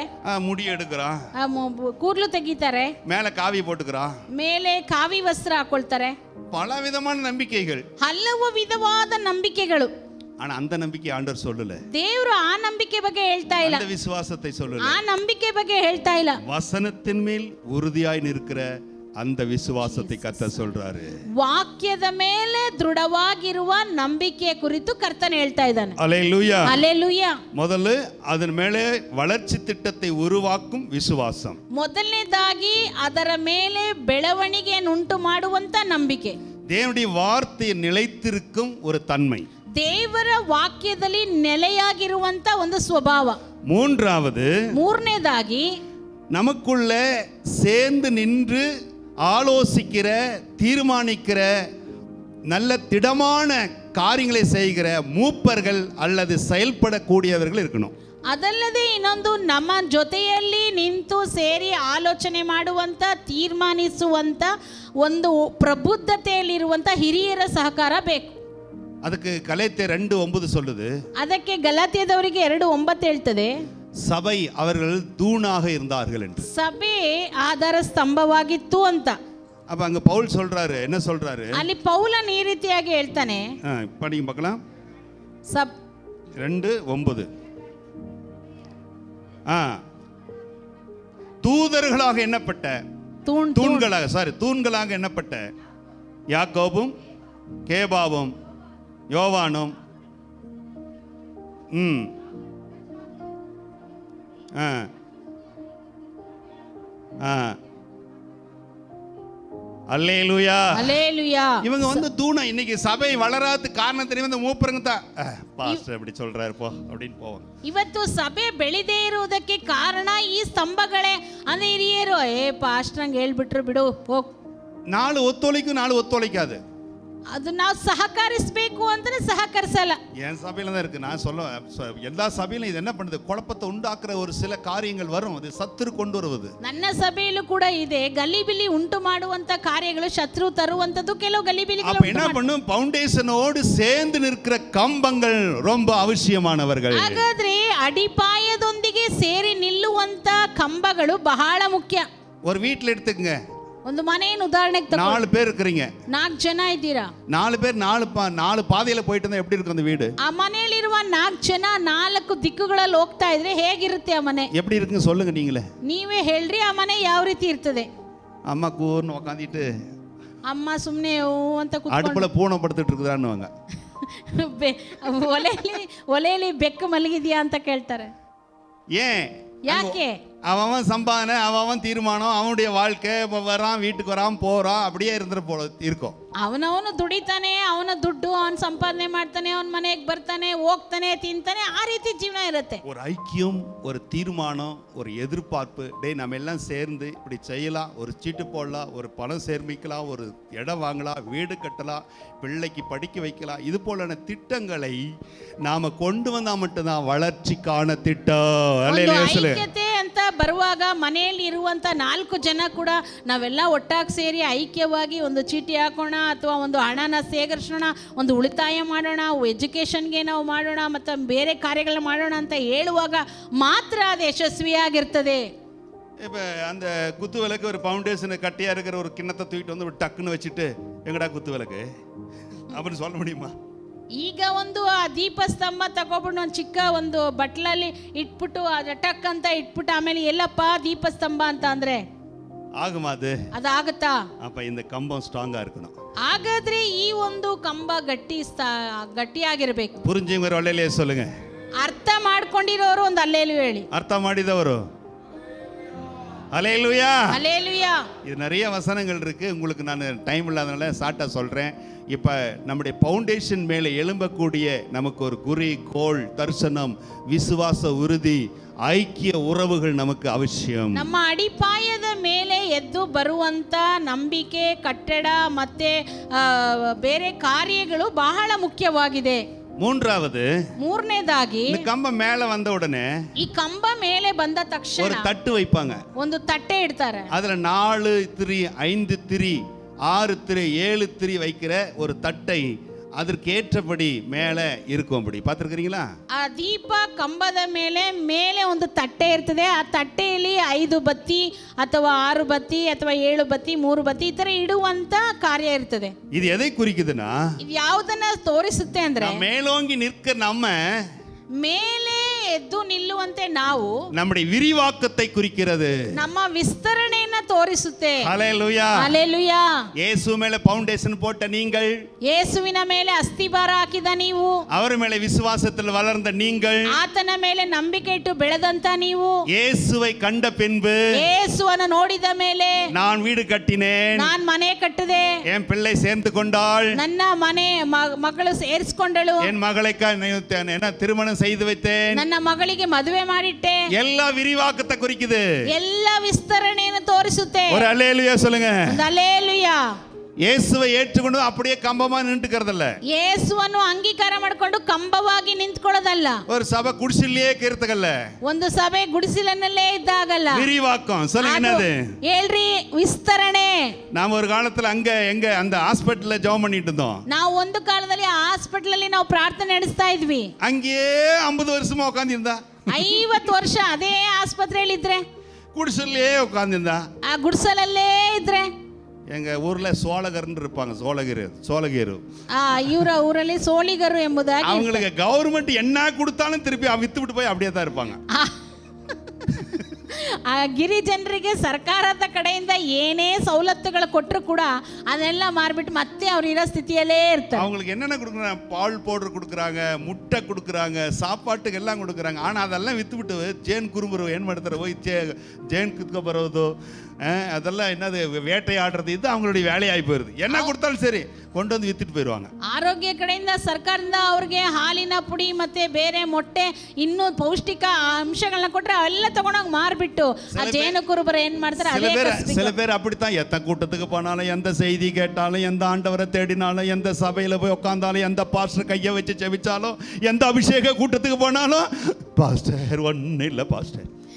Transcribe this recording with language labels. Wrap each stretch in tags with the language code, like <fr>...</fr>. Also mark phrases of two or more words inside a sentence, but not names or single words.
<ta>முடி எடுக்கிறா,</ta> <kn>ಕೂದಲು ತೆಗಿತಾರೆ,</kn> <ta>மேல காவி போட்டுக்கிறா,</ta> <kn>ಮೇಲೆ ಕಾವಿ ವಸ್ತ್ರ ಹಾಕೊಳ್ತಾರೆ.</kn> <ta>பல விதமான நம்பிக்கைகள்,</ta> <kn>ಹಲವು ವಿಧವಾದ ನಂಬಿಕೆಗಳು.</kn> <ta>ஆனா அந்த நம்பிக்கை ஆண்டவர் சொல்லல.</ta> <kn>ದೇವರು ಆ ನಂಬಿಕೆ ಬಗ್ಗೆ ಹೇಳ್ತಾ ಇಲ್ಲ,</kn> <ta>அந்த விசுவாசத்தை சொல்லல,</ta> <kn>ಆ ನಂಬಿಕೆ ಬಗ್ಗೆ ಹೇಳ್ತಾ ಇಲ್ಲ.</kn> <ta>வசனத்தின் மேல் உறுதியாய் நிற்கிற அந்த விசுவாசத்தை கர்த்தர் சொல்றாரு.</ta> <kn>ವಾಕ್ಯದ ಮೇಲೆ ದೃಢವಾಗಿರುವ ನಂಬಿಕೆಯ ಕುರಿತು ಕರ್ತನ ಹೇಳ್ತಾ ಇದ್ದಾನೆ.</kn> <ta>அல்லேலூயா.</ta> <kn>ಹಲ್ಲೆಲೂಯಾ.</kn> <ta>முதல்ல அதன் மேலே வளர்ச்சி திட்டத்தை உருவாக்கும் விசுவாசம்.</ta> <kn>ಮೊದಲನೇದಾಗಿ ಅದರ ಮೇಲೆ ಬೆಳವಣಿಗೆಯನ್ನುಂಟು ಮಾಡುವಂತ ನಂಬಿಕೆ.</kn> <ta>தேவனுடைய வார்த்தை நிலைத்திருக்கும் ஒரு தன்மை.</ta> <kn>ದೇವರ ವಾಕ್ಯದಲ್ಲಿ ನೆಲೆಯಾಗಿರುವಂತ ಒಂದು ಸ್ವಭಾವ. ಮೂರನೇದಾಗಿ</kn> <ta>நமக்குள்ள சேர்ந்து நின்று ஆலோசிக்கிற, தீர்மானிக்கிற, நல்ல திடமான காரியங்களை செய்கிற மூப்பர்கள் அல்லது செயல்படக்கூடியவர்கள் இருக்கணும்.</ta> <kn>ಅದಲ್ಲದೆ ಇನ್ನೊಂದು, ನಮ್ಮ ಜೊತೆಯಲ್ಲಿ ನಿಂತು ಸೇರಿ ಆಲೋಚನೆ ಮಾಡುವಂತ, ತೀರ್ಮಾನಿಸುವಂತ ಒಂದು ಪ್ರಬುದ್ಧತೆಯಲ್ಲಿರುವಂತ ಹಿರಿಯರ ಸಹಕಾರ ಬೇಕು.</kn> <ta>ಅದಕ್ಕೆ ಗಲಾತ್ಯர் 2:9 சொல்லுது.</ta> <kn>ಅದಕ್ಕೆ ಗಲಾತ್ಯದವರಿಗೆ 2:9 ಹೇಳ್ತದೆ,</kn> <ta>சபை அவர்கள் தூணாக இருந்தார்கள் என்று.</ta> <kn>ಸಭೆ ಆಧಾರ ಸ್ತಂಭವಾಗಿತ್ತು ಅಂತ.</kn> <ta>அப்ப அங்க பவுல் சொல்றாரு, என்ன சொல்றாரு?</ta> <kn>ಅಲ್ಲಿ ಪೌಲನ್ ಈ ರೀತಿಯಾಗಿ ಹೇಳ್ತಾನೆ.</kn> <ta>படிங்க பார்க்கலாம். 2:9. தூதர்களாக எண்ணப்பட்ட தூண்களாக எண்ணப்பட்ட யாக்கோபும் கேபாவும் யோவானும் அல்லேலூயா. அல்லேலூயா. இவங்க வந்து தூணா. இன்னைக்கு சபை வளராத காரணம் தெரியும், இந்த மூப்பருங்க தான் பாஸ்டர் அப்படி சொல்றாரு போ அப்படின்னு போவாங்க.</ta> <kn>ಇವತ್ತು ಸಭೆ ಬೆಳೆದೇ ಇರುವುದಕ್ಕೆ ಕಾರಣ ಈ ಸ್ತಂಭಗಳೇ. ಅಂದ್ರೆ ಹಿರಿಯರು ಪಾಸ್ಟರ್ ಹಂಗೆ ಹೇಳ್ಬಿಟ್ರು ಬಿಡು ಹೋಗ್.</kn> <ta>நாலு ஒத்துழைக்கும், நாலு ஒத்துழைக்காது. ಅದು ನಾವು ಸಹಕರಿಸಬೇಕು ಅಂದ್ರೆ ಸಹಕರಿಸಲ್ಲ. என் சபையில தான் இருக்கு. நான் சொல்ல எல்லா சபையிலும் இது என்ன பண்ணுது, குழப்பத்தை உண்டாக்குற ஒரு சில காரியங்கள் வரும். அது சத்துரு கொண்டு வருவது.</ta> <kn>ನನ್ನ ಸಭೆಯಲ್ಲೂ ಕೂಡ ಇದೆ. ಗಲಿಬಿಲಿ ಉಂಟು ಮಾಡುವಂತ ಕಾರ್ಯಗಳು ಶತ್ರು ತರುವಂತದ್ದು ಕೆಲವು ಗಲಿಬಿಲಿಗಳು.</kn> <ta>அப்ப என்ன பண்ணும், ஃபவுண்டேஷனோடு சேர்ந்து நிற்கிற கம்பங்கள் ரொம்ப அவசியமானவர்கள்.</ta> <kn>ಹಾಗಾದ್ರೆ ಅಡಿಪಾಯದೊಂದಿಗೆ ಸೇರಿ ನಿಲ್ಲುವಂತ ಕಂಬಗಳು ಬಹಳ ಮುಖ್ಯ.</kn> <ta>ஒரு வீட்ல எடுத்துக்கங்க,</ta> <kn>ಒಂದು ಮನೆಯನ್ನು ಉದಾಹರಣೆಗೆ ತಗೋ.</kn> <ta>4 பேர் இருக்கீங்க,</ta> <kn>4 ಜನ ಇದ್ದೀರಾ.</kn> <ta>4 பேர் 4 பாதையில போயிட்டு இருந்தா எப்படி இருக்கும் அந்த வீடு?</ta> <kn>ಆ ಮನೆಯಲ್ಲಿರುವ 4 ಜನ 4 ದಿಕ್ಕುಗಳಲ್ಲಿ ಹೋಗ್ತಾ ಇದ್ರೆ ಹೇಗಿರುತ್ತೆ ಆ ಮನೆ?</kn> <ta>எப்படி இருக்குன்னு சொல்லுங்க நீங்களே.</ta> <kn>ನೀವೇ ಹೇಳ್ರಿ ಆ ಮನೆ ಯಾವ ರೀತಿ ಇರ್ತದೆ?</kn> <ta>அம்மா கூர்னு உட்கார்ந்திட்டு</ta> <kn>ಅಮ್ಮ ಸುಮ್ಮನೆ ಅಂತ</kn> <ta>அடுப்புல பூனை படுத்துட்டு இருக்குதான்னுவாங்க.</ta> <kn>ಒಲೆಯಲ್ಲಿ ಬೆಕ್ಕು ಮಲಗಿದ್ಯಾ ಅಂತ ಕೇಳ್ತಾರೆ.</kn> <ta>ஏன்?</ta> <kn>ಯಾಕೆ?</kn> <ta>அவன் சம்பாதனை, அவன் தீர்மானம், அவனுடைய வாழ்க்கை, வரான் வீட்டுக்கு வரான் போறான், அப்படியே இருந்துற போல இருக்கும். ಅವನವನು ದುಡಿತಾನೆ, ಅವನ ದುಡ್ಡು ಅವನು ಸಂಪಾದನೆ ಮಾಡ್ತಾನೆ, ಅವನ ಮನೆಗೆ ಬರ್ತಾನೆ, ಹೋಗ್ತಾನೆ, ತಿಂತಾನೆ, ಆ ರೀತಿ ಜೀವನ ಇರುತ್ತೆ. ஒரு ஐக்கியம், ஒரு தீர்மானம், ஒரு எதிர்பார்ப்பு. நம்ம எல்லாம் சேர்ந்து இப்படி செய்யலாம், ஒரு சீட்டு போடலாம், ஒரு பணம் சேர்மிக்கலாம், ஒரு இடம் வாங்கலாம், வீடு கட்டலாம், பிள்ளைக்கு படிக்க வைக்கலாம். இது போலான திட்டங்களை நாம கொண்டு வந்தா மட்டும்தான் வளர்ச்சிக்கான திட்டம்.</ta> <kn>ಐಕ್ಯತೆ ಅಂತ ಬರುವಾಗ ಮನೆಯಲ್ಲಿ ಇರುವಂತ 4 ಜನ ಕೂಡ ನಾವೆಲ್ಲ ಒಟ್ಟಾಗಿ ಸೇರಿ ಐಕ್ಯವಾಗಿ ಒಂದು ಚೀಟಿ ಹಾಕೋಣ, ಅಥವಾ ಒಂದು ಹಣನ ಸೇಕರಿಸೋಣ, ಒಂದು ಉಳಿತಾಯ ಮಾಡೋಣ, ಎಜುಕೇಷನ್ಗೆ ನಾವು ಮಾಡೋಣ, ಮತ್ತು ಬೇರೆ ಕಾರ್ಯಗಳು ಮಾಡೋಣ ಅಂತ ಹೇಳುವಾಗ ಮಾತ್ರ ಅದು ಯಶಸ್ವಿಯಾಗಿರ್ತದೆ.</kn> <ta>இப்போ அந்த குத்து விளக்கு ஒரு ஃபவுண்டேஷனை கட்டியாக இருக்கிற ஒரு கிண்ணத்தை தூக்கிட்டு வந்து டக்குன்னு வச்சுட்டு எங்கடா குத்து விளக்கு அப்படின்னு சொல்ல முடியுமா?</ta> <kn>ಈಗ ಒಂದು ಆ ದೀಪ ಸ್ತಂಭ ತಗೊಬಿಟ್ಟು ಒಂದು ಚಿಕ್ಕ ಒಂದು ಬಟ್ಲಲ್ಲಿ ಇಟ್ಬಿಟ್ಟು ಅದು ಟಕ್ ಅಂತ ಇಟ್ಬಿಟ್ಟು ಆಮೇಲೆ ಎಲ್ಲಪ್ಪ ದೀಪ ಸ್ತಂಭ ಅಂತ ಅಂದ್ರೆ</kn> <ta>ஆகுமா?</ta> <kn>ಅದಾಗುತ್ತಾ?</kn> <ta>அப்ப இந்த கம்பம் ஸ்ட்ராங்கா இருக்கணும்.</ta> <kn>ಹಾಗಾದ್ರೆ ಈ ಒಂದು ಕಂಬ ಗಟ್ಟಿಯಾಗಿರ್ಬೇಕು.</kn> <ta>புரிஞ்சவங்க ಒಳ್ಳೆಯೇ சொல்லுங்க.</ta> <kn>ಅರ್ಥ ಮಾಡ್ಕೊಂಡಿರೋರು ಒಂದು ಅಲ್ಲೇಲುಯಾ ಹೇಳಿ. ಅರ್ಥ ಮಾಡಿದವರು அல்லேலூயா.</kn> <ta>அல்லேலூயா. இது நிறைய வசனங்கள் இருக்கு, உங்களுக்கு நான் டைம் இல்லாதனால ஷார்ட்டா சொல்றேன். இப்போ நம்முடைய ஃபவுண்டேஷன் மேலே எழும்பக்கூடிய நமக்கு ஒரு குறி, கோள், தரிசனம், விசுவாச உறுதி, ஐக்கிய உறவுகள் நமக்கு ಅವಶ್ಯಂ.</ta> <kn>ನಮ್ಮ ಅಡಿಪಾಯದ ಮೇಲೆ ಎದ್ದು ಬರುವಂತ ನಂಬಿಕೆ, ಕಟ್ಟಡ ಮತ್ತೆ ಬೇರೆ ಕಾರ್ಯಗಳು ಬಹಳ ಮುಖ್ಯವಾಗಿದೆ. ಮೂರನೇದಾಗಿ</kn> <ta>இந்த கம்பம் மேலே வந்த உடனே</ta> <kn>ಈ ಕಂಬ ಮೇಲೆ ಬಂದ ತಕ್ಷಣ</kn> <ta>ஒரு தட்டு வைப்பாங்க.</ta> <kn>ಒಂದು ತಟ್ಟೆ ಇಡ್ತಾರೆ.</kn> <ta>அதுல 4 திரி, 5 திரி, 6 திரி, 7 திரி வைக்கிற ஒரு தட்டை அதற்கு ஏற்றபடி மேலே இருக்கும். அப்படி பார்த்துருக்கிறீங்களா?</ta> <kn>ಆ ದೀಪ ಕಂಬದ ಮೇಲೆ ಒಂದು ತಟ್ಟೆ ಇರ್ತದೆ. ಆ ತಟ್ಟೆಯಲ್ಲಿ 5 ಬತ್ತಿ ಅಥವಾ 6 ಬತ್ತಿ ಅಥವಾ 7 ಬತ್ತಿ, 3 ಬತ್ತಿ ಈ ತರ ಇಡುವಂತ ಕಾರ್ಯ ಇರ್ತದೆ.</kn> <ta>ಇದು ಎதை குறிக்குதுன்னா,</ta> <kn>ಇದು ಯಾವುದನ್ನ ತೋರಿಸುತ್ತೆ ಅಂದ್ರೆ,</kn> <ta>ಮೇಲೋಂಗಿ ನಿற்க நம்ம</ta> <kn>ಮೇಲೆ ಎದ್ದು ನಿಲ್ಲುವಂತೆ ನಾವು,</kn> <ta>நம்முடைய விரிவாக்கத்தை குறிக்கிறது.</ta> <kn>ನಮ್ಮ ವಿಸ್ತರಣೆಯನ್ನ ತೋರಿಸುತ್ತೆ.</kn> <ta>ஹல்லேலூயா.</ta> <kn>ಹಲ್ಲೆಲೂಯಾ. ಯೇಸು ಮೇಲೆ ಫೌಂಡೇಶನ್</kn> <ta>போட்ட நீங்கள்,</ta> <kn>ಯೇಸುವಿನ ಮೇಲೆ ಅಸ್ತಿಭಾರ ಹಾಕಿದ ನೀವು,</kn> <ta>அவர் மேலே விசுவாசத்தில் வளர்ந்த நீங்கள்,</ta> <kn>ಆತನ ಮೇಲೆ ನಂಬಿಕೆ ಇಟ್ಟು ಬೆಳೆದಂತ ನೀವು,</kn> <ta>இயேசுவை கண்ட பின்பு</ta> <kn>ಯೇಸುವನ್ನು ನೋಡಿದ ಮೇಲೆ</kn> <ta>நான் வீடு கட்டினேன்,</ta> <kn>ನಾನ್ ಮನೆ ಕಟ್ಟಿದೆ,</kn> <ta>என் பிள்ளை சேர்ந்து கொண்டாள்,</ta> <kn>ನನ್ನ ಮನೆ ಮಗಳು ಸೇರಿಸಿಕೊಂಡಳು,</kn> <ta>என் மகளை என்ன திருமணம் செய்து வைத்தேன்,</ta> <kn>ನನ್ನ ಮಗಳಿಗೆ ಮದುವೆ ಮಾಡಿಟ್ಟೆ,</kn> <ta>எல்லா விரிவாக்கத்தை குறிக்குது.</ta> <kn>ಎಲ್ಲ ವಿಸ್ತರಣೆಯನ್ನು ತೋರಿಸುತ್ತೆ.</kn> <ta>ஒரு அல்லேலூயா சொல்லுங்க.</ta> <kn>ಹಲ್ಲೆಲೂಯಾ.</kn> <ta>இயேசுவை ஏற்றுக்கொண்டு அப்படியே கம்பமா நின்றுக்கிறதில்ல.</ta> <kn>ಯೇಸುವನ್ನು ಅಂಗೀಕಾರ ಮಾಡಿಕೊಂಡು ಕಂಬವಾಗಿ ನಿಂತ್ಕೊಳ್ಳೋದಲ್ಲ.</kn> <ta>ஒரு சபை குடிசிலேயே கீர்த்தகல்ல,</ta> <kn>ಒಂದು ಸಭೆ ಗುಡಿಸಲನ್ನಲ್ಲೇ ಇದ್ದಾಗಲ್ಲ.</kn> <ta>விரிவாக்கம் சொல்லுங்க. என்னது</ta> <kn>ಹೇಳ್ರಿ? ವಿಸ್ತರಣೆ.</kn> <ta>நாம ஒரு காலத்துல அங்க எங்க அந்த ஹாஸ்பிடல்ல ஜெபம் பண்ணிட்டு இருந்தோம்.</ta> <kn>ನಾವು ಒಂದು ಕಾಲದಲ್ಲಿ ಹಾಸ್ಪಿಟಲ್ ಅಲ್ಲಿ ನಾವು ಪ್ರಾರ್ಥನೆ ನಡೆಸ್ತಾ ಇದ್ವಿ.</kn> <ta>அங்கேயே 50 வருஷமா உட்கார்ந்திருந்தா,</ta> <kn>50 ವರ್ಷ ಅದೇ ಆಸ್ಪತ್ರೆಯಲ್ಲಿ ಇದ್ರೆ,</kn> <ta>குடிசல்லையே உட்கார்ந்திருந்தா,</ta> <kn>ಆ ಗುಡಿಸಲಲ್ಲೇ ಇದ್ರೆ.</kn> <ta>எங்க ஊர்ல சோழகர்னு இருப்பாங்க, சோழகேரு.</ta> <kn>ಇವರ ಊರಲ್ಲಿ ಸೋಳಿಗರು ಎಂಬುದಾಗಿ.</kn> <ta>அவங்களுக்கு கவர்மெண்ட் என்ன கொடுத்தாலும் திருப்பி வித்து விட்டு போய் அப்படியே தான் இருப்பாங்க.</ta> <kn>ಆ ಗಿರಿಜನರಿಗೆ ಸರ್ಕಾರದ ಕಡೆಯಿಂದ ಏನೇ ಸವಲತ್ತುಗಳು ಕೊಟ್ಟರು ಕೂಡ ಅದೆಲ್ಲ ಮಾರ್ಬಿಟ್ಟು ಮತ್ತೆ ಅವ್ರು ಇರೋ ಸ್ಥಿತಿಯಲ್ಲೇ ಇರ್ತಾರೆ.</kn> <ta>அவங்களுக்கு என்னென்ன கொடுக்குறாங்க? பால் பவுடர் கொடுக்குறாங்க, முட்டை கொடுக்குறாங்க, சாப்பாட்டுக்கு எல்லாம் கொடுக்குறாங்க. ஆனால் அதெல்லாம் வித்து விட்டு ஜேன் குறும்புರು</ta> <kn>ಏನು ಮಾಡ್ತಾರೆ? ಹೋಯ್</kn> <ta>ஜேன்</ta> <kn>ಕುತ್ಕೊ ಬರೋದು,</kn> <ta>அதெல்லாம் என்னது வேட்டையாடுறது, இது அவங்களுடைய வேலையாகி போயிருது. என்ன கொடுத்தாலும் சரி கொண்டு வந்து வித்துட்டு போயிடுவாங்க.</ta> <kn>ಆರೋಗ್ಯ ಕಡೆಯಿಂದ ಸರ್ಕಾರದಿಂದ ಅವ್ರಿಗೆ ಹಾಲಿನ ಪುಡಿ ಮತ್ತೆ ಬೇರೆ ಮೊಟ್ಟೆ ಇನ್ನೂ ಪೌಷ್ಟಿಕ ಅಂಶಗಳನ್ನ ಕೊಟ್ರೆ ಅವೆಲ್ಲ ತಗೊಂಡೋಗಿ ಮಾರ್ಬಿಟ್ಟು ಆ ಜೇನು ಕುರುಬರು ಏನ್ ಮಾಡ್ತಾರೆ?</kn> <ta>சில பேர் அப்படித்தான். எத்தனை கூட்டத்துக்கு போனாலும், எந்த செய்தி கேட்டாலும், எந்த ஆண்டவரை தேடினாலும், எந்த சபையில போய் உட்கார்ந்தாலும், எந்த பாஸ்டர் கையை வச்சு செவிச்சாலும், எந்த அபிஷேக கூட்டத்துக்கு போனாலும், பாஸ்டர் ஒன்னும் இல்லை பாஸ்டர்.</ta>